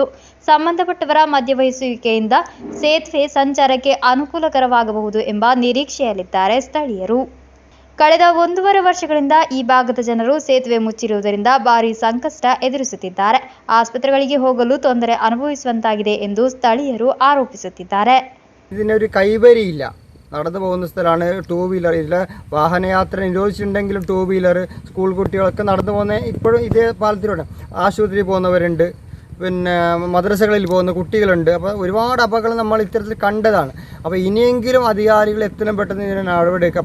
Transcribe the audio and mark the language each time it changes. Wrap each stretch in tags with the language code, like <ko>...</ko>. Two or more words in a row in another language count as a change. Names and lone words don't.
<kn>ಸಂಬಂಧಪಟ್ಟವರ ಮಧ್ಯವಹಿಸುವಿಕೆಯಿಂದ ಸೇತುವೆ ಸಂಚಾರಕ್ಕೆ ಅನುಕೂಲಕರವಾಗಬಹುದು ಎಂಬ ನಿರೀಕ್ಷೆಯಲ್ಲಿದ್ದಾರೆ ಸ್ಥಳೀಯರು. ಕಳೆದ 1.5 ವರ್ಷಗಳಿಂದ ಈ ಭಾಗದ ಜನರು ಸೇತುವೆ ಮುಚ್ಚಿರುವುದರಿಂದ ಭಾರೀ ಸಂಕಷ್ಟ ಎದುರಿಸುತ್ತಿದ್ದಾರೆ. ಆಸ್ಪತ್ರೆಗಳಿಗೆ ಹೋಗಲು ತೊಂದರೆ ಅನುಭವಿಸುವಂತಾಗಿದೆ ಎಂದು ಸ್ಥಳೀಯರು ಆರೋಪಿಸುತ್ತಿದ್ದಾರೆ.</kn> <ml>ഇതിനൊരു കൈവരിയില്ല. നടന്നു പോകുന്ന സ്ഥലമാണ്. 2 വീലർ ഇല്ല, വാഹനയാത്ര നിരോധിച്ചിട്ടുണ്ടെങ്കിലും 2 വീലർ, സ്കൂൾ കുട്ടികളൊക്കെ നടന്നു പോകുന്ന ഇപ്പോഴും ഇതേ പാലത്തിലൂടെ ആശുപത്രിയിൽ പോകുന്നവരുണ്ട്, പിന്നെ മദ്രസകളിൽ പോകുന്ന കുട്ടികളുണ്ട്. അപ്പോൾ ഒരുപാട് അപകടങ്ങൾ നമ്മൾ ഇത്തരത്തിൽ കണ്ടതാണ്. അപ്പോൾ ഇനിയെങ്കിലും അധികാരികൾ എത്രയും പെട്ടെന്ന് ഇതിന് നടപടിയെടുക്കുക.</ml>